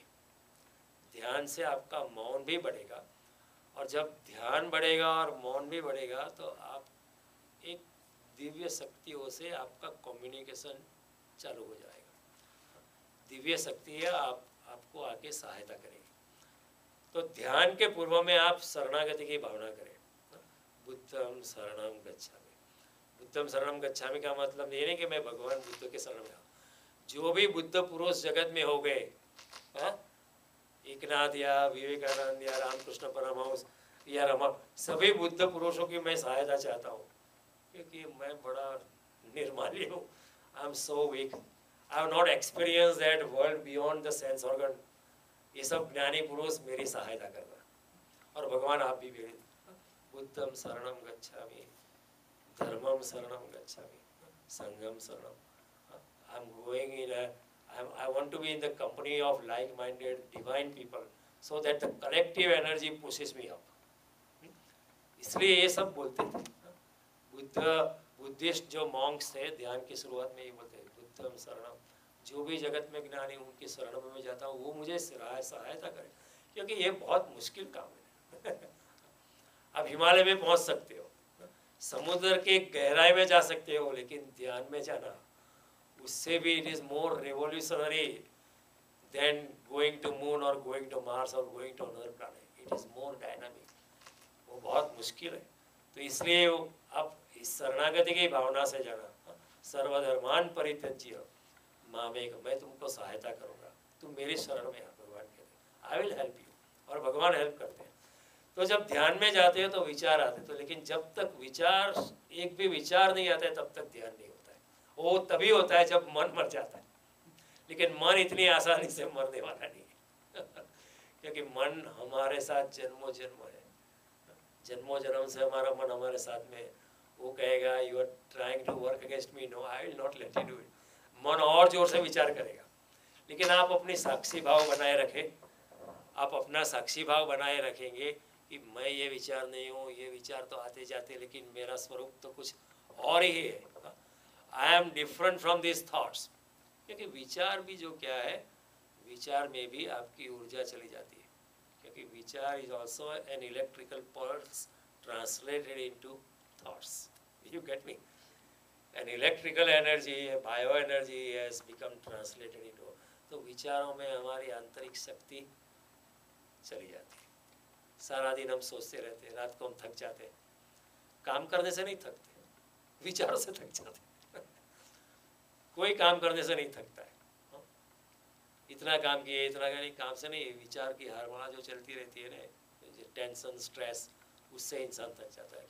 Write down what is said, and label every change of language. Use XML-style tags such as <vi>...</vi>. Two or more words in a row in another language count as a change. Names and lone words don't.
<hi>ध्यान से आपका मौन भी बढ़ेगा, और जब ध्यान बढ़ेगा और मौन भी बढ़ेगा तो आप एक दिव्य शक्तियों से आपका कम्युनिकेशन चालू हो जाएगा। दिव्य शक्ति है, आपको आके सहायता करेगी। तो ध्यान के पूर्व में आप शरणागति की भावना करें,</hi> <pi>बुद्धम शरणम गच्छामि। बुद्धम शरणम गच्छामि</pi> <hi>का मतलब ये नहीं कि मैं भगवान बुद्ध के शरण में आऊँ। जो भी बुद्ध पुरुष जगत में हो गए, एकनाथ या विवेकानंद या रामकृष्ण परमहंस या रमा, सभी बुद्ध पुरुषों की मैं सहायता चाहता हूँ, क्योंकि मैं बड़ा निर्माल्य हूँ।</hi> <en>I am so weak, I have not experience that world beyond the sense organ.</en> <hi>ये सब ज्ञानी पुरुष मेरी सहायता कर रहा, और भगवान आप भी मेरे।</hi> <pi>बुद्धम शरणम गच्छामि, धर्मम शरणम गच्छामि, संघम शरणम।</pi> <en>I am going in I want to be in the company of like-minded divine people so that the collective energy pushes me up.</en> <hi>इसलिए ये सब बोलते थे। बुद्धिस्ट जो मॉन्क्स थे ध्यान की शुरुआत में ये बोलते हैं</hi> <pi>बुद्धम शरणम,</pi> <hi>जो भी जगत में ज्ञानी उनकी शरण में मैं जाता हूँ वो मुझे सहायता करे, क्योंकि ये बहुत मुश्किल काम है। आप हिमालय में पहुँच सकते हो, समुद्र के गहराई में जा सकते हो, लेकिन ध्यान में जाना उससे भी</hi> <en>It is more revolutionary than going to moon or going to Mars or going to another planet. It is more dynamic,</en> <hi>वो बहुत मुश्किल है। तो इसलिए अब इस शरणागति की भावना से जाना,</hi> <sa>सर्वधर्मान परित्यज्य मामेक,</sa> <hi>मैं तुमको सहायता करूँगा, तुम मेरी शरण में आ, भगवान कहते हैं</hi> <en>I will help you,</en> <hi>और भगवान हेल्प करते हैं। तो जब ध्यान में जाते हो तो विचार आते, तो लेकिन जब तक विचार, एक भी विचार नहीं आता है तब तक ध्यान नहीं होता है। वो तभी होता है जब मन मर जाता है, लेकिन मन इतनी आसानी से मरने वाला नहीं है। क्योंकि मन हमारे साथ जन्मों जन्म है, जन्मों जन्म से हमारा मन हमारे साथ में। वो कहेगा</hi> <en>You are trying to work against me, no I will not let you do it.</en> <hi>मन और जोर से विचार करेगा, लेकिन आप अपनी साक्षी भाव बनाए रखें, आप अपना साक्षी भाव बनाए रखेंगे कि मैं ये विचार नहीं हूँ, ये विचार तो आते जाते, लेकिन मेरा स्वरूप तो कुछ और ही है,</hi> <en>I am different from this thoughts.</en> <hi>क्योंकि विचार भी जो क्या है, विचार में भी आपकी ऊर्जा चली जाती है, क्योंकि विचार</hi> <en>is also an electrical pulse translated into thoughts. You get me? An electrical energy, bio energy has become translated into,</en> <hi>तो विचारों में हमारी आंतरिक शक्ति चली जाती है। सारा दिन हम सोचते रहते हैं, रात को हम थक जाते हैं। काम करने से नहीं थकते, विचारों से थक जाते हैं। कोई काम करने से नहीं थकता है, इतना काम किए इतना नहीं, काम से नहीं, विचार की हारमोना जो चलती रहती है ना,</hi> <en>tension stress,</en> <hi>उससे इंसान थक जाता है।</hi>